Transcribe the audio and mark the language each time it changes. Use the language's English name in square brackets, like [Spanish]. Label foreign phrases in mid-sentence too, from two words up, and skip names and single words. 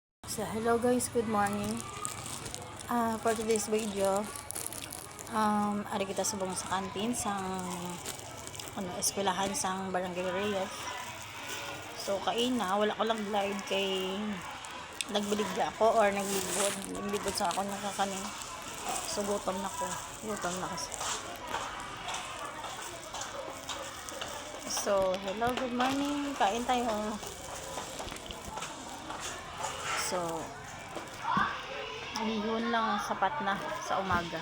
[English] So, hello guys, good morning. For today's video, [Hiligaynon] ari kita subong sa kantin sang eskwelahan sang Barangay Reyes. So, kaina, wala ko lang glide kay nagbiligya ako or naglibod sa ako nakakanin. So, [Filipino] gutom na ko. Gutom na kasi. [English] So, hello, good morning. [Filipino] Kain tayo. So, bihon lang sapat na sa umaga.